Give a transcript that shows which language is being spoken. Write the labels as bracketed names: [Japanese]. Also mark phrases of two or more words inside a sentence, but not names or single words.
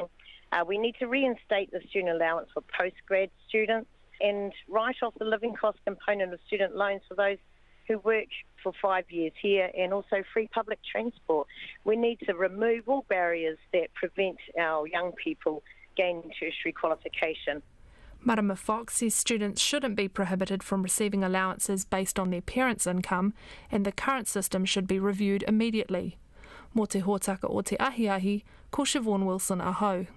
[English] We need to reinstate the student allowance for postgrad students and write off the living cost component of student loans for those who work for 5 years here, and also free public transport. We need to remove all barriers that prevent our young people gaining tertiary qualification. Marama Fox says students shouldn't be prohibited from receiving allowances based on their parents' income, and the current system should be reviewed immediately. [Māori] Mō te hōtaka o te ahiahi, ko Siobhan Wilson ahau.